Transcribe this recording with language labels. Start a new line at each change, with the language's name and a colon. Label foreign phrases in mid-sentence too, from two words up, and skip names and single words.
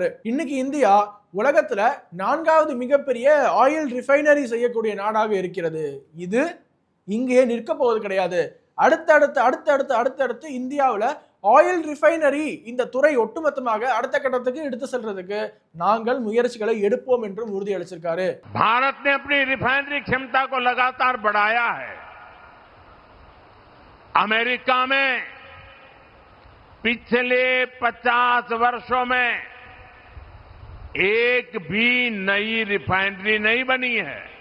Tamil: இன்னைக்கு இந்தியா உலகத்துல 4வது மிகப்பெரிய
English: oil refinery
Tamil: செய்யக்கூடிய நாடாக இருக்கிறது. இது இங்கே நிற்க போவது கிடையாது. அடுத்தடுத்து இந்தியாவில்
English: oil refinery
Tamil: இந்த துறை ஒட்டுமொத்தமாக அடுத்த கட்டத்துக்கு எடுத்து செல்றதுக்கு நாங்கள் முயற்சிகளை எடுப்போம் என்றும் உறுதியளிச்சிருக்காரு.
Hindi: भारत ने अपनी रिफाइनरी क्षमता को लगातार बढ़ाया है। अमेरिका में पिछले 50 वर्षों में एक भी नई रिफाइनरी नहीं बनी है।